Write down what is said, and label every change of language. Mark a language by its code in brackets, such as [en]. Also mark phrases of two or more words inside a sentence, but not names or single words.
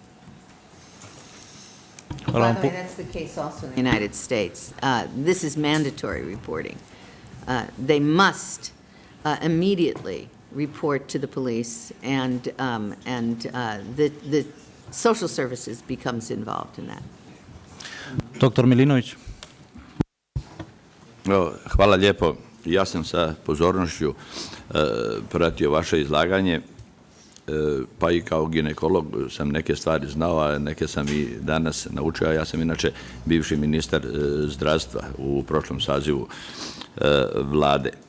[en] By the way, that's the case also in the United States. This is mandatory reporting. They must immediately report to the police, and the social services becomes involved in that. Dr. Milinović. [hr] Hvala lijepo. Ja sam sa pozornošću pratio vaše izlaganje, pa i kao ginekolog sam neke stvari znao, a neke sam i danas naučio. Ja sam inače bivši ministar zdravstva u prošlom sazivu vlade.